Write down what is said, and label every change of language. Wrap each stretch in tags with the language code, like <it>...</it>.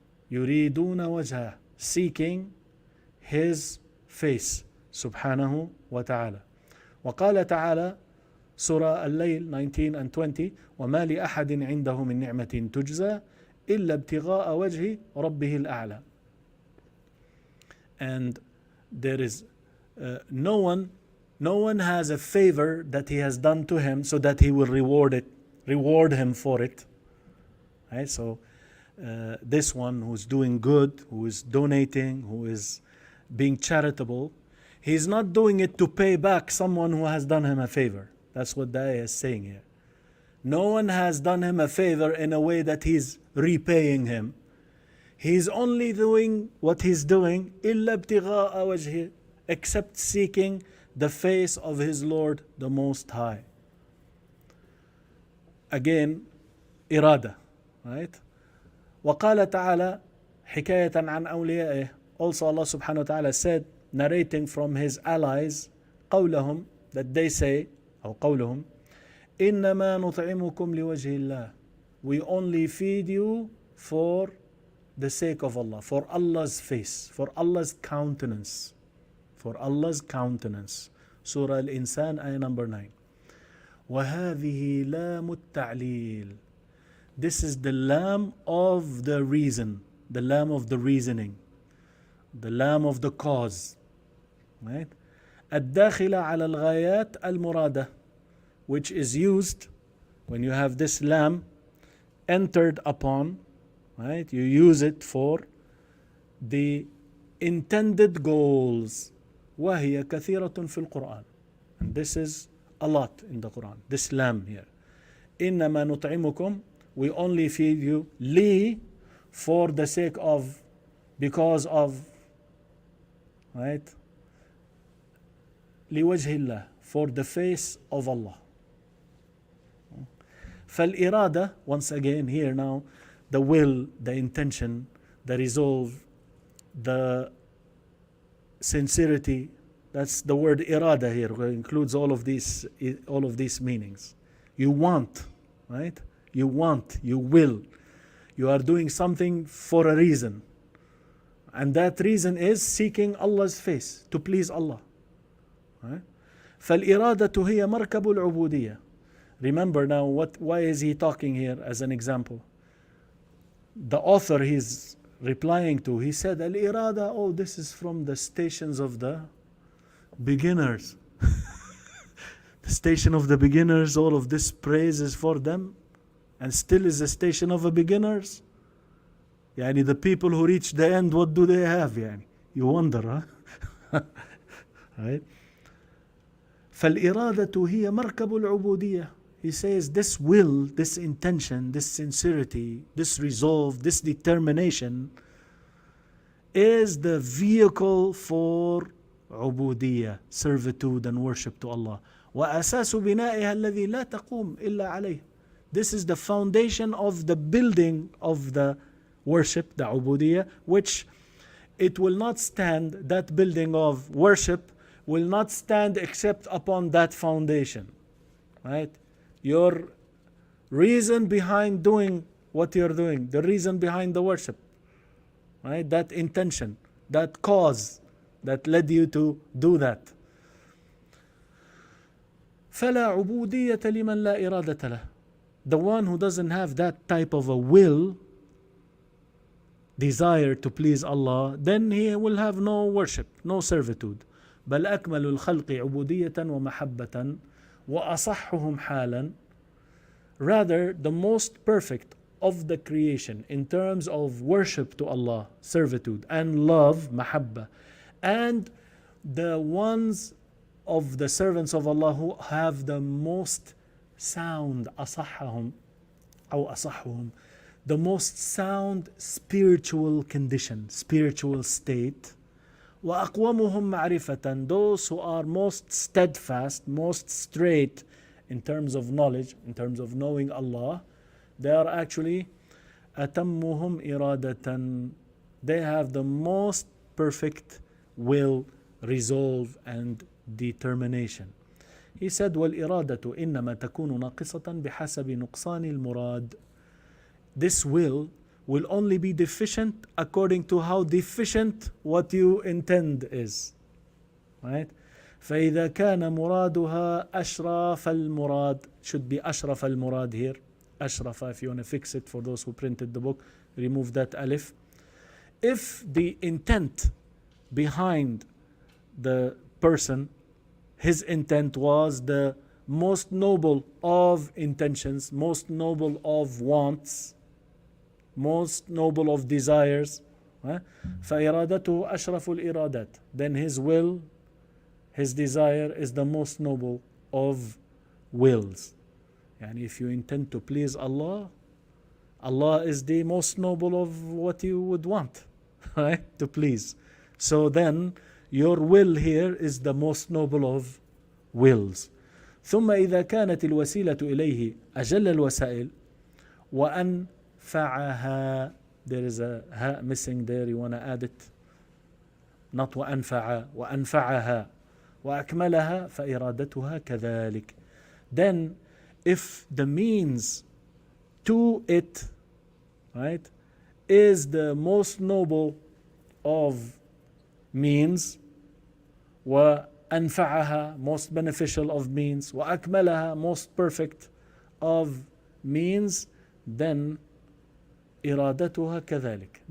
<ar>يريدون وجهه,</ar> <en>seeking his face</en> <ar>سبحانه وتعالى. وقال تعالى سورة الليل</ar> <en>19 and 20</en> <ar>وما لأحد عنده من نعمة تجزى إلا ابتغاء وجه ربه الأعلى.</ar> <en>And there is no one has a favor that he has done to him so that he will reward him for it. Right? So this one who's doing good, who is donating, who is being charitable, he's not doing it to pay back someone who has done him a favor. That's what the ayah is saying here. No one has done him a favor in a way that he's repaying him. He's only doing what he's doing</en> <ar>إلا ابتغاء وجهه,</ar> <en>except seeking the face of his Lord the Most High. Again, irada, right?</en> <ar>وقال تعالى حكاية عن أوليائه.</ar> <en>Also Allah subhanahu wa ta'ala said, narrating from his allies,</en> <ar>قولهم,</ar> <en>that they say,</en> <ar>أو قولهم, إنما نطعمكم لوجه الله.</ar> <en>We only feed you for the sake of Allah, for Allah's face, for Allah's countenance, for Allah's countenance. Surah Al-Insan, ayah number 9.</en> <ar>وهذه لام التعليل.</ar> <en>This is the lam of the reason, the lam of the reasoning, the lam of the cause, right?</en> <ar>الداخلة على الغايات المرادة,</ar> <en>which is used when you have this lamb entered upon, right, you use it for the intended goals.</en> <ar>وهي كثيرة في القرآن.</ar> <en>And this is a lot in the Quran. This lamb here.</en> <ar>إنما نطعمكم,</ar> <en>we only feed you, لي, for the sake of, because of, right?</en> <ar>لوجه الله,</ar> <en>for the face of Allah. فالإرادة, once again here now, the will, the intention, the resolve, the sincerity, that's the word irada here, includes all of these meanings. You want, right? You want, you will. You are doing something for a reason. And that reason is seeking Allah's face, to please Allah. Right?</en> <ar>فالإرادة هي مركب العبودية.</ar> <en>Remember now, why is he talking here as an example? The author he's replying to, he said, Al-irada, oh, this is from the stations of the beginners. The station of the beginners, all of this praise is for them, and still is a station of the beginners. Yani the people who reach the end, what do they have? Yani? You wonder, huh? Right?</en> <ar>فالإرادة هي مركب العبودية.</ar> <en>He says this will, this intention, this sincerity, this resolve, this determination is the vehicle for عبودية, servitude and worship to Allah.</en> <ar>وأساس بنائها الذي لا تقوم إلا عليه.</ar> <en>This is the foundation of the building of the worship, the عبودية, which it will not stand, that building of worship will not stand except upon that foundation. Right? Your reason behind doing what you're doing, the reason behind the worship, right? That intention, that cause that led you to do that.</en> <ar>فلا عبودية لمن لا إرادة له.</ar> <en>The one who doesn't have that type of a will, desire to please Allah, then he will have no worship, no servitude.</en> <ar>بل أكمل الخلق عبودية ومحبة وأصحهم حالا.</ar> <en>Rather, the most perfect of the creation in terms of worship to Allah, servitude, and love, mahabba, and the ones of the servants of Allah who have the most sound,</en> <ar>أصحهم أو أصحهم,</ar> <en>the most sound spiritual condition, spiritual state.</en> <ar>وأقومهم معرفة,</ar> <en>those who are most steadfast, most straight in terms of knowledge, in terms of knowing Allah, they are actually</en> <ar>أتمهم إرادة.</ar> <en>They have the most perfect will, resolve, and determination. He said,</en> <ar>والإرادة إنما تكون ناقصة بحسب نقصان المراد.</ar> <en>This will only be deficient according to how deficient what you intend is. Right?</en> <ar>فإذا كان مرادها أشرف المراد,</ar> <en>should be</en> <ar>أشرف المراد here.</ar> <en>أشرف, if you want to fix it for those who printed the book, remove that alif. If the intent behind the person, his intent was the most noble of intentions, most noble of wants, most noble of desires,</en> <ar>فإرادته أشرف الإرادات,</ar> <en>then his will, his desire is the most noble of wills. Yani if you intend to please Allah, Allah is the most noble of what you would want, right? To please. So then your will here is the most noble of wills.</en> <ar>ثم إذا كانت الوسيلة إليه أجل الوسائل وأنفعها,</ar> <en>there is a ha missing there, you want to add it, not</en> <ar>وأنفع, وأنفعها وأكملها فإرادتها كذلك.</ar> <en>Then if the means to it, right, is the most noble of means, وأنفعها, most beneficial of means, وأكملها, most perfect of means, then</en> <ar>إرادتها كذلك.</ar>